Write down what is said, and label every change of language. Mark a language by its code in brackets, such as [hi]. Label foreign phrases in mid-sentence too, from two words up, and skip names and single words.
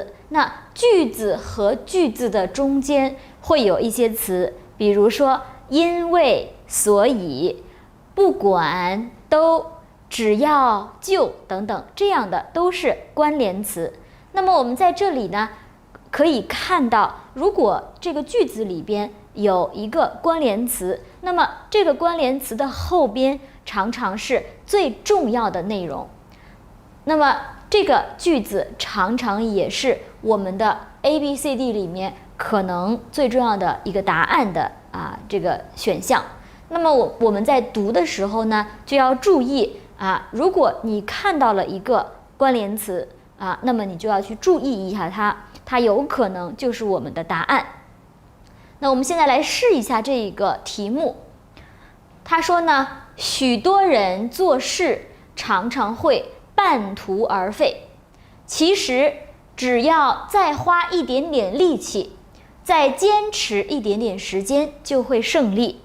[zh] 那句子和句子的中間會有一些詞，比如說因為、所以、不管、都、只要、就等等，這樣的都是關聯詞。那麼我們在這裡呢，可以看到，如果這個句子裡邊有一個關聯詞，那麼這個關聯詞的後邊常常是最重要的內容。那麼這個句子常常也是我們的 ABCD 裡面可能最重要的一個答案的這個選項。那麼我們在讀的時候呢，就要注意如果你看到了一個關聯詞那麼你就要去注意一下它有可能就是我们的答案。那我們現在來試一下這個題目。他說呢，許多人做事常常會半途而廢，其實只要再花一點點力氣，再堅持一點點時間，就會勝利。